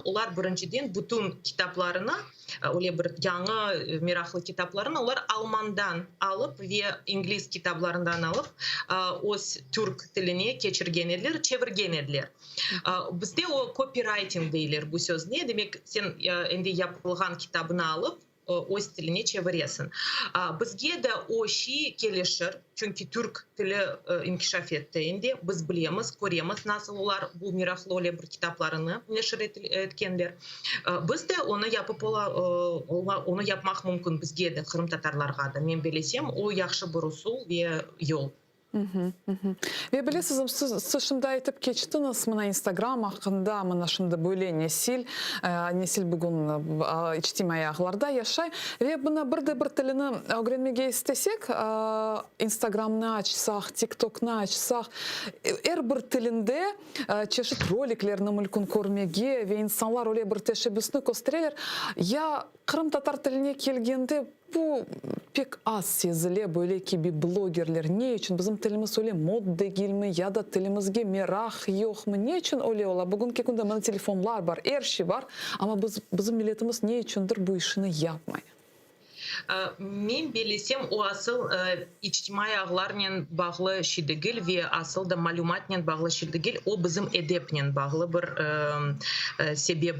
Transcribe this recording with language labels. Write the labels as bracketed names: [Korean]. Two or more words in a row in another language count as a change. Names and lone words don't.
[Crimean Tatar] Onlar birinciden bütün kitaplarını, öyle bir yanı meraklı kitaplarını onlar Almandan alıp ve İngiliz kitaplarından alıp öz Türk tiline geçirgen edilir, çevirgen edilir. Bizde o copywriting deyilır bu söz ne demek? Sen endi yapılgan kitabını alıp öz tiline çeviresin. Bizge de o şey gelişir. Çünkü Türk tili inkişaf etti endi. Biz bilemiz, göremiz nasıl olar bu meraklı öyle bir kitaplarını neşir etkenler. Biz de onu yapıp onu yapmak mümkün bizge de Kırım Tatarlarga da. Men bilesem o yaxşı bir usul ve yol. Ve bilesizim, siz şimdi aytıp geçtiniz mana Instagram hakkında, mana şimdi böyle nesil bugün içtimai ağlarda yaşay ve buna bir tilini öğrenmeye istesek, Instagram'ını açsak, TikTok'unu açsak, her bir tilinde çeşit roliklerini mümkün görmege ve insanlar öyle bir teşebbüsünü gösterirler. Ya Kırım Tatar tiline kelgende bu pek az sezile böyle ki bir blogerler ne için bizim tilimiz öyle mod değil mi ya da tilimizge merak yok mu ne için öyle ola bugünkü günde mana telefonlar var her şey var ama bizim milletimiz ne içindir bu işini yapmay. Men bilesem o asıl içtimai ağlarla bağlı şey değil ve asıl da malumatla bağlı şey değil, o bizim edeple bağlı bir sebebi.